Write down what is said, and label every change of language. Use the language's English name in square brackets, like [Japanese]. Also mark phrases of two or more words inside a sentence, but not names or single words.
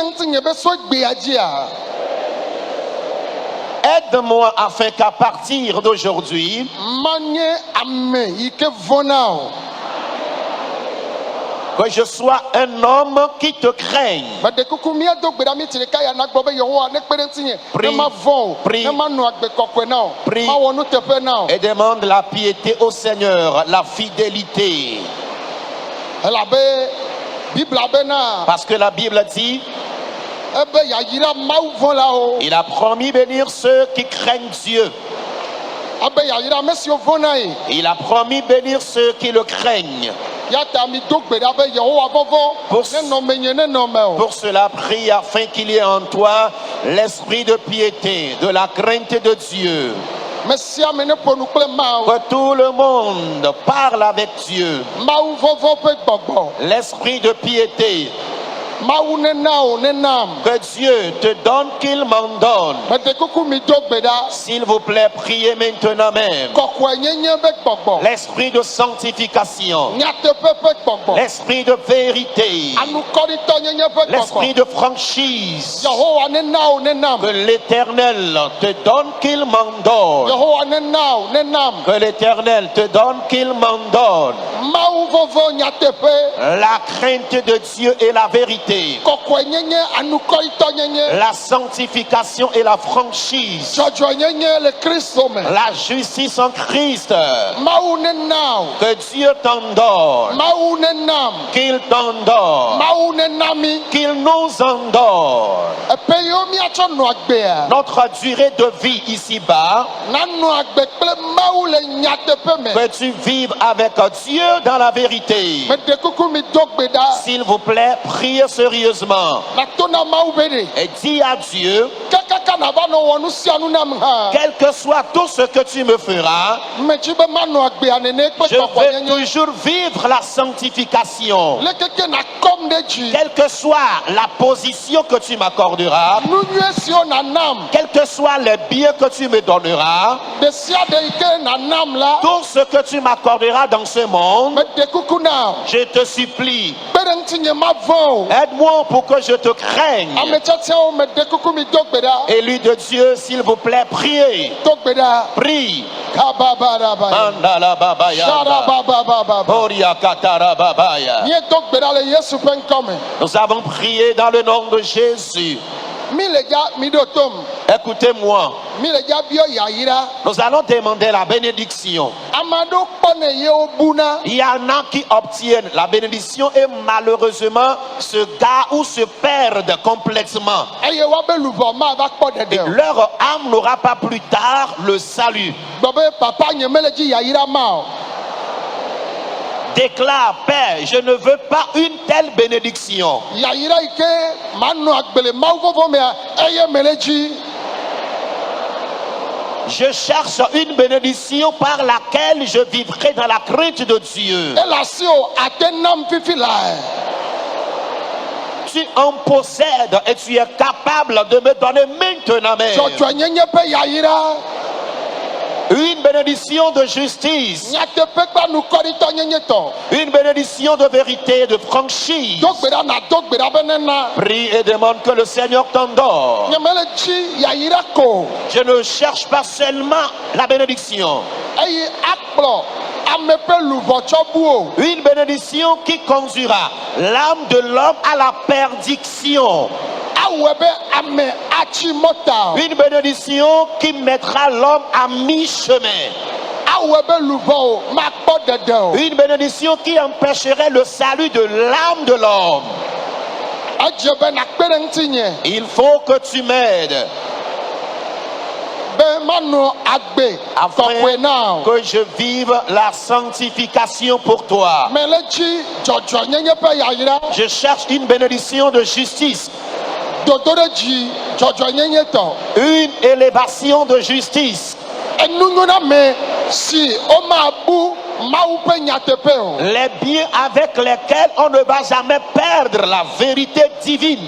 [French] Aide-moi afin qu'à partir d'aujourd'hui, que je sois un homme qui te craigne. Prie et demande la piété au Seigneur, la fidélité. [Ewe] bibla bena [French] Parce que la Bible dit, [Ewe] ebe yayira mawu vɔ̃ la o [French] il a promis bénir ceux qui craignent Dieu. [Ewe] ebe yayira ame siwo vɔ̃na ye [French] Il a promis bénir ceux qui le craignent. [Ewe] ya ta mi do gbe ɖa be yehowa vɔvɔ [French] Pour- [Ewe] ne nɔ me nye ne nɔ me o [French] Pour cela, prie afin qu'il y ait en toi l'esprit de piété, de la crainte de Dieu. [Ewe] me sia me ne ƒo nu kple mawu [French] Que tout le monde parle avec Dieu. [Ewe] mawu vɔvɔ ƒe gbɔgbɔ [French] L'esprit de piété. [Ewe] mawu ne na o ne nam [French] Que Dieu te donne qu'il m'en donne. [Ewe] mede kuku mi do gbe ɖa [French] S'il vous plaît, priez maintenant même. [Ewe] kɔkɔe nyenye ƒe gbɔgbɔ [French] L'esprit de sanctification. [Ewe] nyateƒe ƒe gbɔgbɔ [French] L'esprit de vérité. [Ewe] anukɔɖitɔ nyenye ƒe [French] L'esprit [Ewe] gbɔgbɔ [French] de franchise. [Ewe] yehowa ne na o ne nam [French] Que l'Éternel te donne qu'il m'en donne. [Ewe] yehowa ne na o ne nam [French] Que l'Éternel te donne qu'il m'en donne. [Ewe] mawu vɔvɔ nyateƒe [French] La crainte de Dieu et la vérité. [Ewe] kɔkɔe nyenye anukɔɖitɔ nyenye [French] La sanctification et la franchise. [Ewe] dzɔdzɔ nyenye le kristo me [French] La justice en Christ. [Ewe] mawu ne na o [French] Que Dieu t'en donne. [Ewe] mawu ne nam [French] Qu'il t'en donne. [Ewe] mawu ne na mi [French] Qu'il nous en donne. [Ewe] epe yiwo miatsɔ nɔ agbea [French] Notre durée de vie ici-bas, [Ewe] nanɔ agbe kple mawu le nyateƒe me [French] que tu vives avec Dieu dans la vérité. [Ewe] mede kuku mi do gbe ɖa [French] S'il vous plaît, priez sérieusement [Ewe] nato na mawu be ɖe [French] et dis à Dieu, [Ewe] kekaka nava nɔ wɔ nu sia nu nam hã [French] quel que soit tout ce que tu me feras, [Ewe] medzi be manɔ agbea nene kple [French] je [Ewe] kɔkɔ [French] vais [Ewe] nyenye [French] toujours vivre la sanctification. [Ewe] lekeke nakɔm ɖe dzi [French] Quelle que soit la position que tu m'accorderas, [Ewe] nu nyuie siwo nanam [French] quels que soient les biens que tu me donneras, [Ewe] ɖe sia ɖe yi ke nanam la [French] tout ce que tu m'accorderas dans ce monde, [Ewe] mede kuku na o [French] je te supplie, [Ewe] kpe ɖe ŋutinye mavɔ̃ o [French] aide-moi pour que je te craigne. [Ewe] ame tiatiawo mede kuku mi do gbe ɖa [French] Élu de Dieu, s'il vous plaît, priez. [Ewe] do gbe ɖa [French] Prie. kababarabaya Mandala babaya. sharababababa Boria katara babaya. [Ewe] míedo gbe ɖa le yesu ƒe ŋkɔ me [French] Nous avons prié dans le nom de Jésus. [Ewe] mi le dza mi ɖo tom [French] Écoutez-moi. [Ewe] mi le dza biɔ yayira [French] Nous allons demander la bénédiction. [Ewe] ame aɖewo kpɔnɛ yewo buna [French] Il y en a qui obtiennent la bénédiction et malheureusement se garent ou se perdent complètement. [Ewe] eye woabe luʋɔ mava kpɔ [French] Et [Ewe] ɖeɖe o [French] leur âme n'aura pas plus tard le salut. [Ewe] gbɔ be papa nye mele dzi yayira ma o [French] Déclare, Père, je ne veux pas une telle bénédiction. [Ewe] yayira yi ke manɔ agbe le mawu vɔvɔ mea eye mele dzi [French] Je cherche une bénédiction par laquelle je vivrai dans la crainte de Dieu. [Ewe] ele asi o ate nam fifi lae [French] Tu en possèdes et tu es capable de me donner maintenant même [Ewe] dzɔdzɔ nyenye ƒe yayira [French] une bénédiction de justice, [Ewe] nyateƒe kple anukɔɖitɔ nyenye tɔ [French] une bénédiction de vérité, de franchise. [Ewe] do gbe ɖa nado gbe ɖa be nena [French] Prie et demande que le Seigneur t'en donne. [Ewe] nye mele dzi yayira ko [French] Je ne cherche pas seulement la bénédiction, [Ewe] eye akplɔ ame ƒe luʋɔ tsɔ bu o [French] une bénédiction qui conduira l'âme de l'homme à la perdition. [Ewe] awɔe be ame atsi mɔta o [French] Une bénédiction qui mettra l'homme à mi-chemin. [Ewe] awɔe be luʋɔ o makpɔ ɖeɖe o [French] Une bénédiction qui empêcherait le salut de l'âme de l'homme. [Ewe] edze be nakpe ɖe ŋutinye [French] Il faut que tu m'aides [Ewe] be manɔ agbe kɔkɔe na o [French] que je vive la sanctification pour toi. [Ewe] mele dzi dzɔdzɔ nyenye ƒe yayira [French] Je cherche une bénédiction de justice, [Ewe] dodo ɖe dzi dzɔdzɔ nyenye tɔ [French] une élévation de justice, [Ewe] enunyona me si womabu mawu ƒe nyateƒe o [French] les biens avec lesquels on ne va jamais perdre la vérité divine.